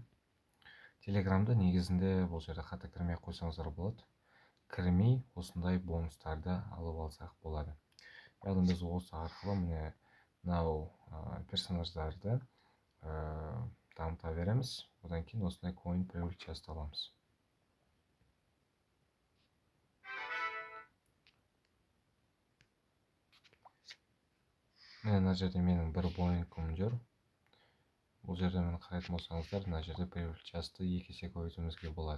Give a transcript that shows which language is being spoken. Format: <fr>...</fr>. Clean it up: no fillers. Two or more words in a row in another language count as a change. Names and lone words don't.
<kk>Телеграмды негізінде бұл жерде қатты кірмей қойсаңыздар болады. Кірмей осындай бонустарды алып алсақ болады. Яғни біз осы арқылы міне мынау персонаждарды дамыта береміз. Одан кейін осындай coin</kk> <ru>прибыль часто</ru> <kk>аламыз. Мына жерде менің бір Boink'ым жүр. Бұл жерде мені қарайтын болсаңыздар, мына жерде</kk> <ru>прибыль часты</ru> <kk>2 есе көбейтуімізге болады.</kk>